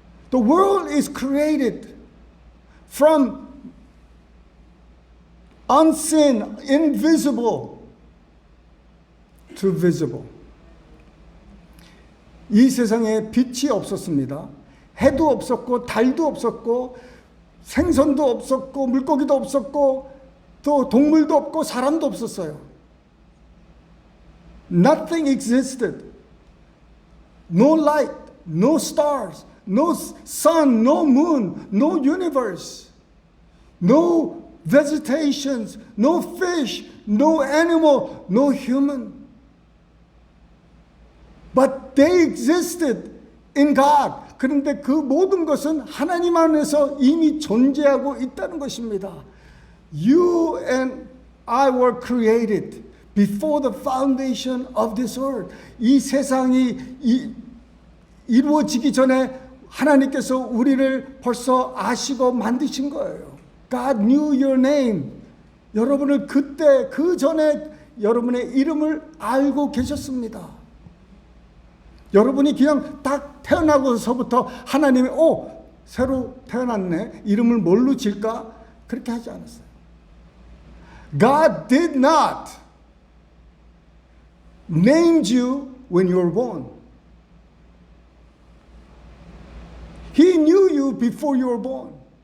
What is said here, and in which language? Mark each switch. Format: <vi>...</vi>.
<en>The world is created from unseen, invisible to visible.</en> <ko>이 세상에 빛이 없었습니다. 해도 없었고 달도 없었고 생선도 없었고 물고기도 없었고 또 동물도 없고 사람도 없었어요.</ko> <en>Nothing existed. No light, no stars, no sun, no moon, no universe, no vegetations, no fish, no animal, no human. But they existed in God.</en> <ko>그런데 그 모든 것은 하나님 안에서 이미 존재하고 있다는 것입니다.</ko> <en>You and I were created before the foundation of this earth.</en> <ko>이 세상이 이루어지기 전에 하나님께서 우리를 벌써 아시고 만드신 거예요.</ko> <en>God knew your name.</en> <ko>여러분을 그때 그 전에 여러분의 이름을 알고 계셨습니다. 여러분이 그냥 딱 태어나고서부터 하나님이 새로 태어났네. 이름을 뭘로 질까? 그렇게 하지 않았어요.</ko> <en>God did not name you when you were born. He knew you before you were born.</en>